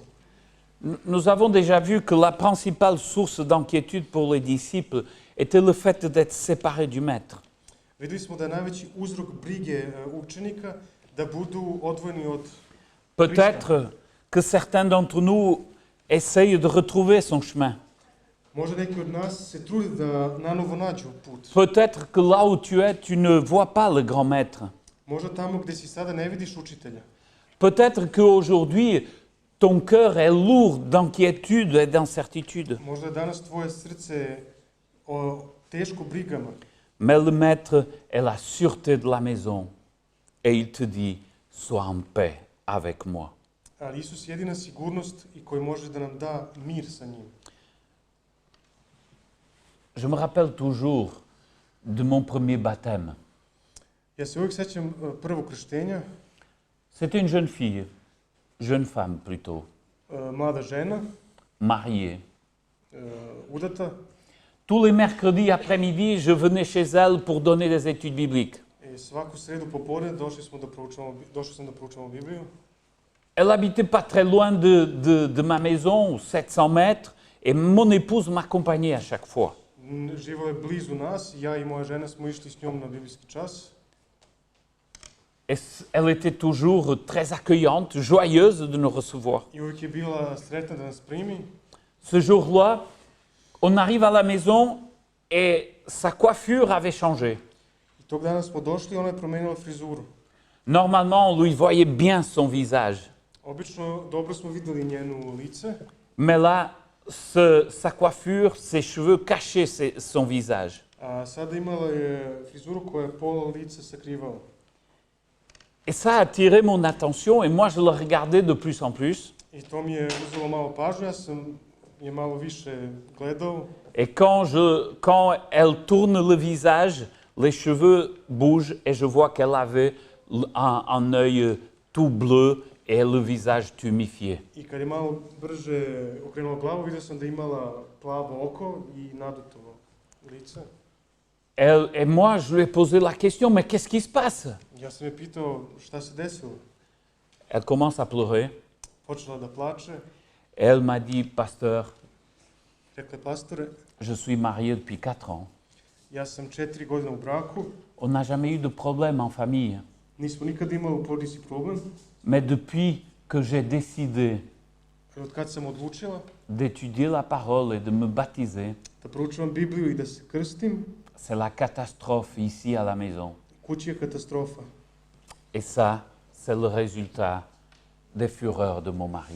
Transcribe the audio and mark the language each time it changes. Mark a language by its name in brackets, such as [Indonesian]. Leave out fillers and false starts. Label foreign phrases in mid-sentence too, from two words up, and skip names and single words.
[French] Nous avons déjà vu que la principale source d'inquiétude pour les disciples était le fait d'être séparés du Maître. [Serbian] Videli smo da je najveći uzrok brige učenika da budu odvojeni od [French] Peut-être que certains d'entre nous essaye de retrouver son chemin. [Serbian] Možda neki od nas se trude da nanovo nađu put. [French] Peut-être que là où tu es, tu ne vois pas le grand maître. [Serbian] Možda tamo gde si sada ne vidiš učitelja. [French] Peut-être qu'aujourd'hui, ton cœur est lourd d'inquiétude et d'incertitude. [Serbian] Možda je danas tvoje srce teško brigama. [French] Mais le maître est la sûreté de la maison. Et il te dit, sois en paix avec moi. [Serbian] Ali Isus je jedina sigurnost i koji može da nam da mir sa njim. [French] Je me rappelle toujours de mon premier baptême. [Serbian] Ja se uvijek sećam prvog krštenja. [French] C'était une jeune femme plutôt, [Serbian] Mlada žena, [French] mariée. [Serbian] udata. [French] Tous les mercredis après-midi, je venais chez elle pour donner des études bibliques. [Serbian] I svaku sredu popodne došao sam da proučavamo Bibliju. [French] Elle habitait pas très loin de ma maison, 700 mètres, et mon épouse m'accompagnait à chaque fois. [Serbian] Živo je blizu nas, ja i moja žena smo išli s njom na biblijski čas. [French] Et elle était toujours très accueillante, joyeuse de nous recevoir. [Serbian] I uvijek je bila sretna da nas primi. [French] Ce jour-là, on arrive à la maison et sa coiffure avait changé. [Serbian] I tog dana smo došli i ona je promenila frizuru. [French] Normalement, on lui voyait bien son visage. [Serbian] Obično dobro smo videli njenu lice, [French] Mais là, sa coiffure, ses cheveux cachaient son visage. [Serbian] a sada imala je frizuru koja je pola lica sakrivala. [French] Et ça a attiré mon attention et moi je le regardais de plus en plus. [Serbian] I to mi je uzelo malo pažnju, ja sam je malo više gledao. [French] Et quand elle tourne le visage, les cheveux bougent et je vois qu'elle avait un œil tout bleu et le visage tuméfié. [Serbian] I kad je malo brže okrenula glavu, vidio sam da je imala plavo oko i naduto lice. [French] Et moi, je lui ai posé la question, mais qu'est-ce qui se passe? [Serbian] Ja sam je pitao šta se desilo. [French] Elle commence à pleurer. [Serbian] Počela da plače. [French] Et elle m'a dit, pasteur, [Serbian] Rekla je, pastore, [French] je suis mariée depuis 4 ans. [Serbian] ja sam 4 godine u braku. [French] On n'a jamais eu de problème en famille. [Serbian] Nismo nikad imali u porodici problem. [French] Mais depuis que j'ai décidé [Serbian] Od kad sam odlučila [French] d'étudier la parole et de me baptiser, [Serbian] da proučavam Bibliju i da se krstim, [French] c'est la catastrophe ici à la maison. [Serbian] kući je katastrofa. [French] Et ça, c'est le résultat des fureurs de mon mari.